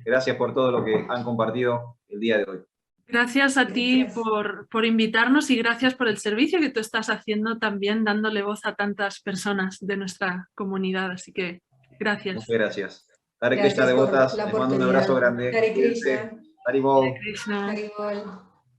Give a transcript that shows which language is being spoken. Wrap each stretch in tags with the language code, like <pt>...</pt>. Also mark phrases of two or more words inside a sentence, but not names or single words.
<es>Gracias por todo lo que han compartido el día de hoy. Gracias a ti Gracias. por invitarnos y gracias por el servicio que tú estás haciendo también, dándole voz a tantas personas de nuestra comunidad. Así que gracias. Muchas gracias. Hare Krishna, Gracias por devotas, la les mando un abrazo oportunidad. grande. Hare Cuídense. Krishna. Haribol. Hare Krishna. Haribol.</es>